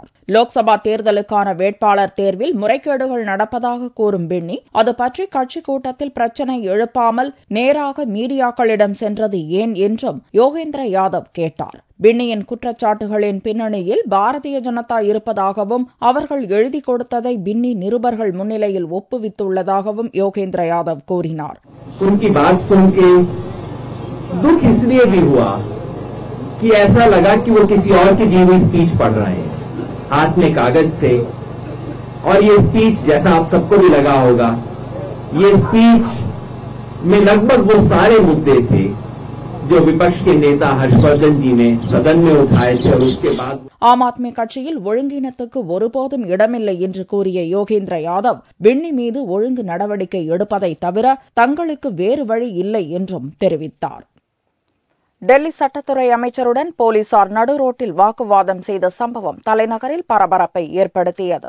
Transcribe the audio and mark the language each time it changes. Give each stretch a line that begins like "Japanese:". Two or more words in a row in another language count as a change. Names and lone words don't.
Tamil: லோக்சபா தேர்தலுக்கான வேட்பாளர் தேர்வில் முறைகேடுகள் நடப்பதாக கூறும் பின்னி, அது பற்றி கட்சி கூட்டத்தில் பிரச்சினை எழுப்பாமல் நேராக மீடியாக்களிடம் சென்றது ஏன் என்றும் யோகேந்திர யாதவ் கேட்டார். பின்னியின் குற்றச்சாட்டுகளின் பின்னணியில் பாரதிய ஜனதா இருப்பதாகவும், அவர்கள் எழுதி கொடுத்ததை பின்னி நிருபர்கள் முன்னிலையில் ஒப்புவித்துள்ளதாகவும் யோகேந்திர யாதவ் கூறினார்.
Hindi: उनकी बात सुन के दुख इसलिए भी हुआ कि ऐसा लगा कि वो किसी और की दी हुई स्पीच पढ़ रहे हैं. हाथ में कागज थे और ये स्पीच, जैसा आप सबको भी लगा होगा, ये स्पीच में लगभग वो सारे मुद्दे थे जो विपक्ष के नेता हर्षवर्धन जी ने सदन में उठाए थे और उसके बाद
Tamil: ஆம் ஆத்மி கட்சியில் ஒழுங்கீனத்துக்கு ஒருபோதும் இடமில்லை என்று கூறிய யோகேந்திர யாதவ், பின்னி மீது ஒழுங்கு நடவடிக்கை எடுப்பதை தவிர தங்களுக்கு வேறு வழி இல்லை என்றும் தெரிவித்தார். டெல்லி சட்டத்துறை அமைச்சருடன் போலீசார் நடுரோட்டில் வாக்குவாதம் செய்த சம்பவம் தலைநகரில் பரபரப்பை ஏற்படுத்தியது.